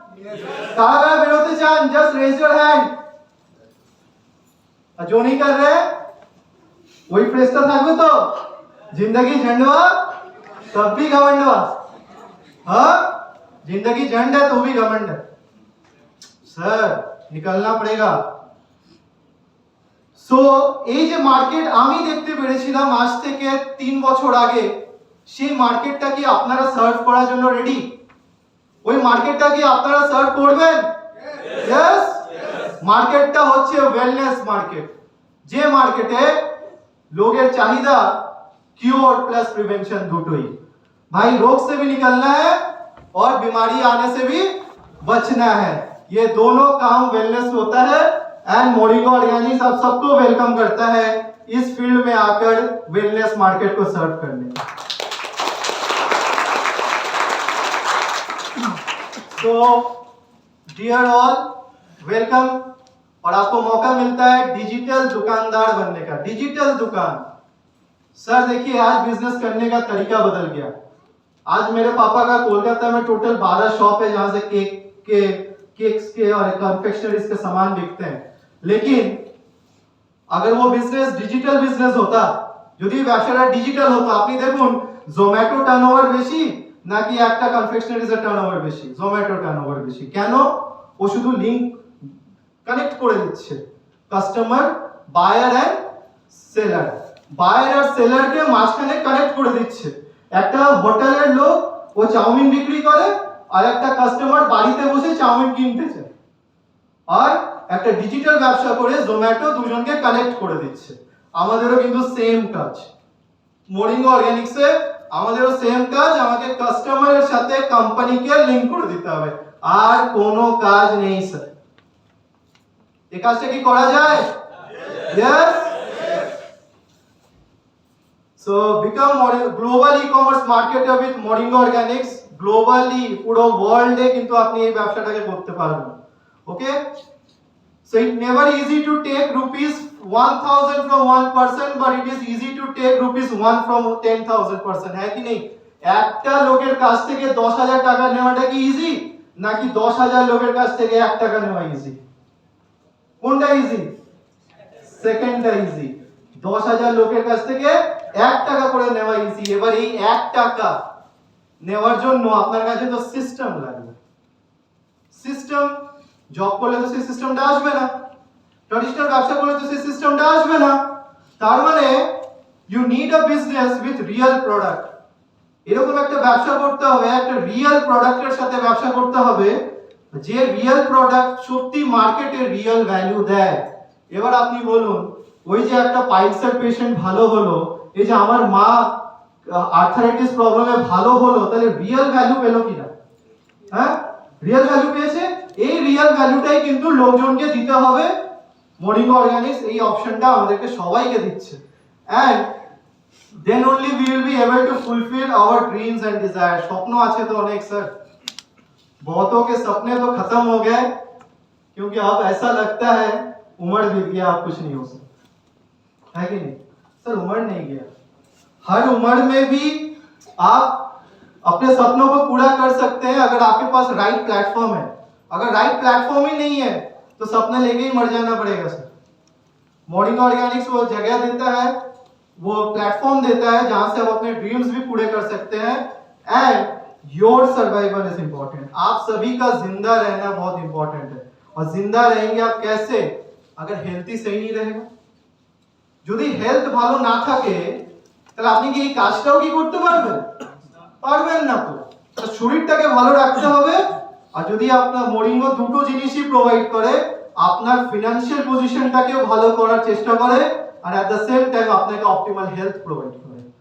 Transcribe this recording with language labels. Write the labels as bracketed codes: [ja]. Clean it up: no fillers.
[bn] কারা কারা বেরোতে চান? [en] Just raise your hand. [hi] আর जो नहीं कर रहे वही प्रेस्टा [bn] থাকবে তো? [hi] जिंदगी झंडवा तब भी घमंडवा। हाँ, जिंदगी झंड है तो भी घमंड है। सर निकलना पड़ेगा। [bn] সো এই যে মার্কেট আমি দেখতে পেরেছিলাম আজ থেকে 3 বছর আগে, সেই মার্কেটটা কি আপনারা সার্ভ করার জন্য রেডি? ওই মার্কেটটা কি আপনারা সার্ভ করবেন? यस। মার্কেটটা হচ্ছে ওয়েলনেস মার্কেট, যে মার্কেটে লোকের চাহিদা কিওর প্লাস প্রিভেনশন দুটোই। [hi] भाई रोग से भी निकलना है और बीमारी आने से भी बचना है, ये दोनों काम वेलनेस होता है। एंड मोरिंगा ऑर्गेनिक्स आप सबको वेलकम करता है इस फील्ड में आकर वेलनेस मार्केट को सर्व करने। तो डियर ऑल वेलकम, और आपको मौका मिलता है डिजिटल दुकानदार बनने का। डिजिटल दुकान, सर देखिए आज बिजनेस करने का तरीका बदल गया। आज मेरे पापा का कोलकाता में टोटल 12 शॉप है जहां से केक्स के और कन्फेक्शनरीज के सामान बिकते हैं। लेकिन अगर वो बिजनेस डिजिटल बिजनेस होता, [bn] যদি ব্যবসাটা ডিজিটাল হতো, আপনি দেখুন জোম্যাটো টার্নওভার বেশি নাকি একটা কনফেকশনারিজের টার্নওভার বেশি? জোম্যাটো টার্নওভার বেশি। কেন? ও শুধু লিংক কানেক্ট করে দিচ্ছে customer, buyer and seller, buyer আর সেলারকে মাঝখানে কানেক্ট করে দিচ্ছে। একটা হোটেলের লোক ও চাউমিন বিক্রি করে আর একটা কাস্টমার বাড়িতে বসে চাউমিন কিনতে চায়, আর একটা ডিজিটাল ব্যবসা করে জোম্যাটো দুজনকে কানেক্ট করে দিচ্ছে। আমাদেরও কিন্তু সেম কাজ, মোরিঙ্গা অর্গানিক্সে আমাদেরও সেম কাজ, আমাকে কাস্টমারের সাথে কোম্পানিকে লিংক করে দিতে হবে, আর কোনো কাজ নেই স্যার। এই কাজটা কি করা যায়? Yes. [en] So become global e-commerce marketer with Moringa Organics. [bn] Globally পুরো ওয়ার্ল্ডে কিন্তু আপনি এই ব্যবসাটাকে করতে পারবেন। [en] okay, so it never easy to take rupees 1000 from one person, but it is easy to take rupees 1 from 10,000 person, [hi] है कि नहीं? [bn] একটা লোকের কাছ থেকে 10000 টাকা নেওয়াটা কি ইজি, নাকি 10000 লোকের কাছ থেকে 1 টাকা নেওয়া ইজি? কোনটা ইজি? সেকেন্ডটা ইজি। 10000 লোকের কাছ থেকে 1 টাকা করে নেওয়া ইজি। এবার এই 1 টাকা নেওয়ার জন্য আপনার কাছে তো সিস্টেম লাগবে। সিস্টেম, জব করলে তো সেই সিস্টেমটা আসবে না, ট্র্যাডিশনাল ব্যবসা করলে তো সেই সিস্টেমটা আসবে না। তার মানে [en] You need a business with real product. [bn] এরকম একটা ব্যবসা করতে হবে, একটা রিয়েল প্রোডাক্টের সাথে ব্যবসা করতে হবে, যে রিয়েল প্রোডাক্ট সত্যি মার্কেটে রিয়েল ভ্যালু দেয়। এবার আপনি বলুন, ওই যে একটা পাইলসের পেশেন্ট ভালো হলো, এই যে আমার মা আর্থারাইটিস প্রবলেমে ভালো হলো, তাহলে রিয়েল ভ্যালু পেলো কিনা? হ্যাঁ, রিয়েল ভ্যালু পেয়েছে। এই রিয়েল ভ্যালুটাই কিন্তু লোকজনকে দিতে হবে। মরিঙ্গা অর্গানিক্স এই অপশনটা আমাদেরকে সবাইকে দিচ্ছে। [en] And then only we will be able to fulfill our dreams and desires। [hi] स्वप्न [bn] আছে তো অনেক স্যার, [hi] बहुतों के सपने तो खत्म हो गए, क्योंकि अब ऐसा लगता है उम्र बीत गया, अब कुछ नहीं हो सकता, है कि नहीं सर? उम्र नहीं गया, हर उम्र में भी आप अपने सपनों को पूरा कर सकते हैं अगर आपके पास राइट प्लेटफॉर्म है। अगर राइट प्लेटफॉर्म ही नहीं है तो सपने लेके ही मर जाना पड़ेगा सर। मॉर्निंग ऑर्गेनिक्स वो जगह देता है, वो प्लेटफॉर्म देता है जहां से आप अपने ड्रीम्स भी पूरे कर सकते हैं। [en] And your survival is important. [hi] आप सभी का जिंदा रहना बहुत इंपॉर्टेंट है। और जिंदा रहेंगे आप कैसे? अगर हेल्थी सही नहीं रहेगा, [bn] যদি হেলথ ভালো না থাকে তাহলে আপনি কি এই কাজটাও কি করতে পারবেন? পারবেন না তো। তো শরীরটাকে ভালো রাখতে হবে। আর যদি আপনার মরিঙ্গো দুটো জিনিসই প্রোভাইড করে, আপনার ফিনান্সিয়াল পজিশনটাকেও ভালো করার চেষ্টা করে, আর [en] at the same time [bn] আপনাকে অপটিমাল হেলথ প্রোভাইড করে।